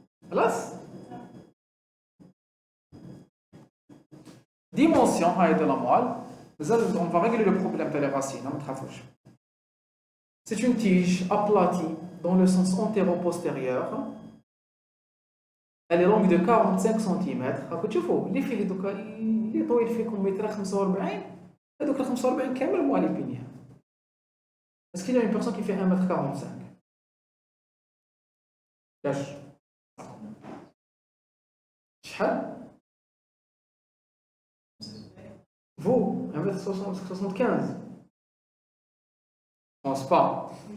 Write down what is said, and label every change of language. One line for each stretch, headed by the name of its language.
Arabic: خلاص
French: dimension de la moelle. On va régler le problème de les racines. C'est une tige aplatie dans le sens antéro-postérieur. Elle est longue de 45 cm.
Arabic: شوفوا اللي فيه دوكا اللي طويل فيكم متر 45 هذوك ال 45 كامل
French: moelle épinière. Est-ce qu'il y a une personne qui fait 1m45?
Arabic: كاش شحال؟
French: Vous, 1m75. Je pense pas.